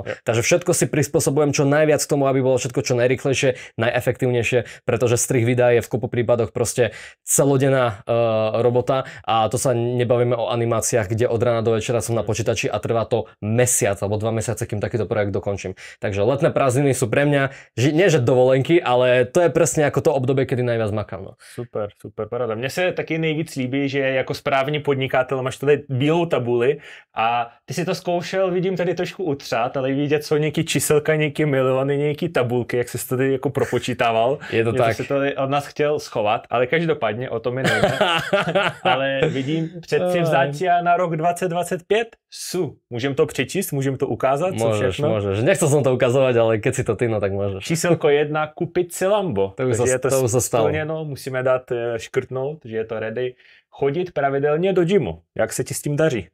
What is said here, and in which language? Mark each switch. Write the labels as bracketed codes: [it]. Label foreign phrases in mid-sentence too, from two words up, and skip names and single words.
[sk] Takže všetko si prispôsobujem čo najviac k tomu, aby bolo všetko čo najrýchlejšie, najefektívnejšie, pretože strih videa je v kopu prípadoch proste celodenná robota a to sa nebavíme o animáciách, kde od rána do večera som na počítači a trvá to mesiac alebo 2 mesiace, kým takýto projekt dokončím. Takže letné prázdniny sú pre mňa, nie že dovolenky, ale to je presne ako to obdobie, kedy najviac makám. No. [cs] Super, paráda. Mně se taky nejvíc líbí, že jako správný podnikatel máš tady bílou tabuli a ty si to zkoušel, vidím tady trošku utřát, ale vidět jsou nějaký číselka, nějaký miliony, nějaký tabulky, jak jsi tady jako propočítával. Je to tak. Si to od nás chtěl schovat, ale každopádně o tom mi nejde. [sk] Ale vidím předsevzátia na rok 2025 sú. Môžem to prečísť, môžem to ukázať? Môžeš. Nechcel som to ukazovať, ale keď si to ty, no tak môžeš. Číselko 1, kúpiť si Lambo. To už sa stalo. [cs] Musíme dát škrtnout, že je to ready. Chodit pravidelne do gymu. Jak sa ti s tým daří?